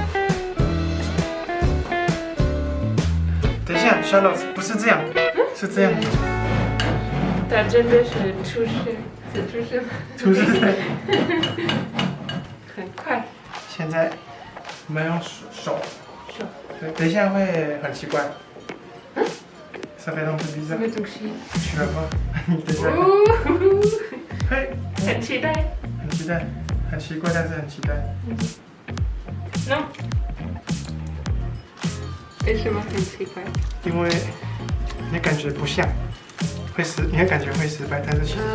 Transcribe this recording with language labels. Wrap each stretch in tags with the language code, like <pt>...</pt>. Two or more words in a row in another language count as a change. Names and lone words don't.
<zh>等一下 ，Charlotte 不是这样，是这样。他真的是厨师，是厨师吗？厨师对。很快。现在我们用手。对，等一下会很奇怪。</zh> <fr>Ça fait un peu bizarre。</fr> <zh>什么东西？去了吗？你等一下。嘿。很期待。很期待，很奇怪，但是很期待。 No。为什么很奇怪？因为你感觉不像，你的感觉会失败，但是其实。</zh>